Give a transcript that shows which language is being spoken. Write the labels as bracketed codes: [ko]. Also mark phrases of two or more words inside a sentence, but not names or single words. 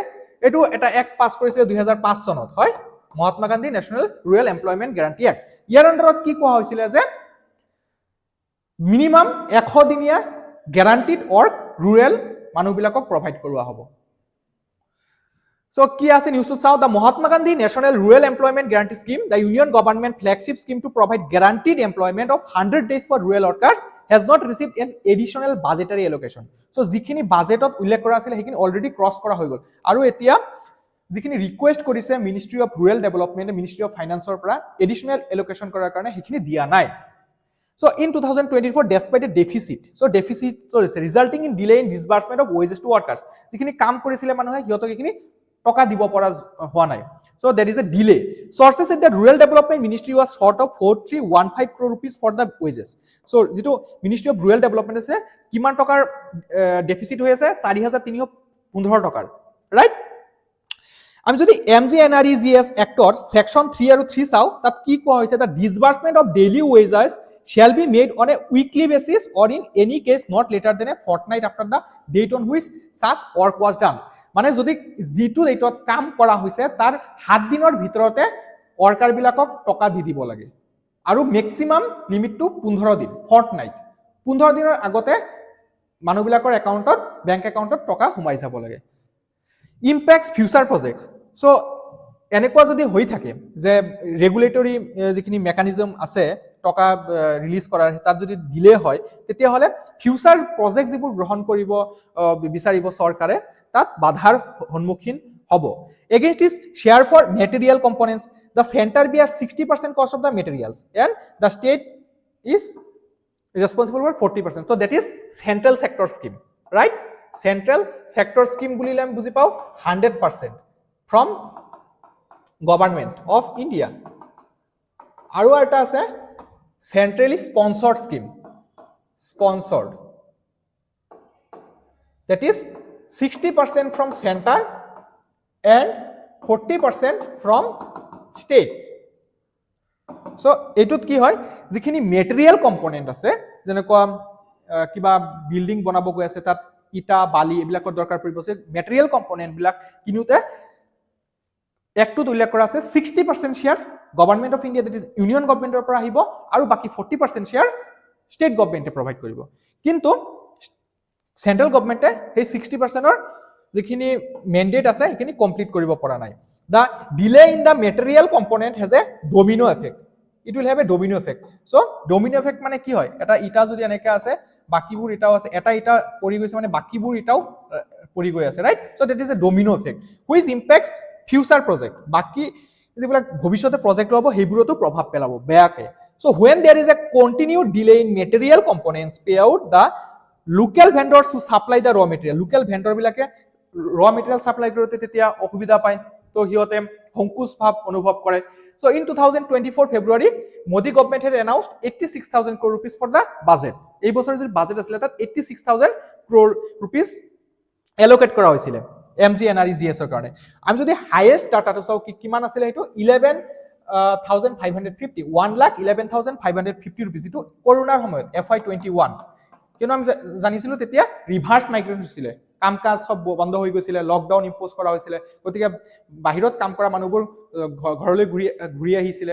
[as] এইটো এটা এক্ট পাছ কৰিছিলে 2005 চনত, হয়, মহাত্মা গান্ধী নেশ্যনেল ৰুৰেল এমপ্লয়মেণ্ট গ্যাৰাণ্টি এক্ট। ইয়াৰ আণ্ডাৰত কি কোৱা হৈছিলে যে মিনিমাম 100 দিনীয়া [en] guaranteed work rural [as] মানুহবিলাকক প্ৰভাইড কৰোৱা হ'ব। So, কি আছে নিউজত চাও, [en] the Mahatma Gandhi National Rural Employment Guarantee Scheme, the Union Government flagship scheme to provide guaranteed employment of 100 days for rural workers, has not received an additional budgetary allocation. So, [as] যিখিনি বাজেটত উল্লেখ কৰা আছিল সেইখিনি [en] already cross [as] কৰা হৈ গ'ল আৰু এতিয়া যিখিনি ৰিকুৱেষ্ট কৰিছে মিনিষ্ট্ৰি অফ ৰুৰেল ডেভেলপমেণ্ট, মিনিষ্ট্ৰি অফ ফাইনান্সৰ পৰা [en] additional allocation [as] কৰাৰ কাৰণে সেইখিনি দিয়া নাই। [en] So, in 2024, despite a deficit, so deficit resulting in delay in disbursement of wages to workers, [as] যিখিনি কাম কৰিছিলে মানুহে হিয়তক এইখিনি টকা দিব পৰা হোৱা নাই। [en] So there is a delay. Sources said that Rural Development Ministry was short of 4315 crore rupees for the wages. [as] So যেটো Ministry of Rural Development আছে কিমান টকাৰ ডেফিসিট হৈ আছে 4315 টকাৰ, ৰাইট? আমি যদি MGNREGS এক্টৰ সেকশন 3 আৰু 3 চাও তাত কি কোৱা হৈছে, [en] the disbursement of daily wages shall be made on a weekly basis or in any case not later than a fortnight after the date on which such work was done. [as] মানে যদি যিটো ডেটত কাম কৰা হৈছে তাৰ 7 দিনৰ ভিতৰতে ওয়াৰ্কাৰ বিলাকক টকা দি দিব লাগে আৰু ম্যাক্সিমাম লিমিটটো 15 দিন, ফৰ্টনাইট। 15 দিনৰ আগতে মানুহবিলাকৰ একাউণ্টত, বেংক একাউণ্টত টকা সোমাই যাব লাগে। [en] Impacts future projects. [as] সো এনেকুৱা যদি হৈ থাকে যে ৰেগুলেটৰী যিখিনি মেকানিজম আছে টকা ৰিলিজ কৰাৰ, তাত যদি ডিলে হয় তেতিয়া হলে [en] future project [as] যিবোৰ গ্ৰহণ কৰিব বিচাৰিব চৰকাৰে তাত বাধাৰ সন্মুখীন হ'ব। [en] Against is share for material components, the center bears 60% cost of the materials and the state is responsible for 40%. So that is central sector scheme, right? Central sector scheme [as] বুলিলে আমি বুজি পাও 100% [en] from government of India. [as] আৰু এটা আছে [en] centrally sponsored scheme, sponsored, that is 60% from center and 40% from state. [as] So এটুত কি হয়, যিখিনি [en] material component [as] আছে যেনেকুৱা কিবা বিল্ডিং বনাব গৈ আছে তাত ইটা বালি এইবিলাকৰ দৰকাৰ পৰিব, [en] material component [as] বিলাক কিনুতে একটুত উল্লেখ কৰা আছে 60% [en] share government of India, that is Union Government [as] পৰা আহিব আৰু বাকি 40% [en] share state government provide [as] কৰিব। কিন্তু [en] central government [as] সেই 60%ৰ যিখিনি মেন্ডেট আছে সেইখিনি কমপ্লিট কৰিব পৰা নাই। [en] The delay in the material component has a domino effect. It will have a domino effect. [as] So [en] domino effect [as] মানে কি হয়, এটা ইটা যদি এনেকা আছে বাকিবোৰ ইটাও আছে, এটা ইটা পৰি গৈছে মানে বাকিবোৰ ইটাও পৰি গৈ আছে, ৰাইট? [en] So that is a domino effect which impacts future project. [as] বাকি যিবিলাক ভৱিষ্যতে প্ৰজেক্ট লব সেইবোৰতো প্ৰভাৱ পেলাব বেয়াকে। [en] So when there is a continued delay in material components payout, the local vendors to supply the raw material, local vendor বিলাকে raw material supply [as] কৰোতে তেতিয়া অসুবিধা পায়, তো হিয়তে সংকোচ ভাৱ অনুভৱ কৰে। [en] So in 2024 February, Modi government had announced 86,000 crore rupees for the budget. [as] এই বছৰৰ যে বাজেট আছিল তাত 86,000 [en] crore rupees allocate [as] কৰা হৈছিল MGNREGS ৰ কাৰণে। আমি যদি হাইয়েষ্ট ডাটাটো চাও কিমান আছিল এইটো 11,550, 1,11,550 rupees, যেটো কৰোনাৰ সময়ত FY21, কিন্তু আমি জানিছিলো তেতিয়া [en] reverse migration [as] হৈছিল, কাম কাজ সব বন্ধ হৈ গৈছিল, [en] lockdown impose [as] কৰা হৈছিল, গতিকে বাহিৰত কাম কৰা মানুহবোৰ ঘৰলৈ ঘূৰি আহিছিল।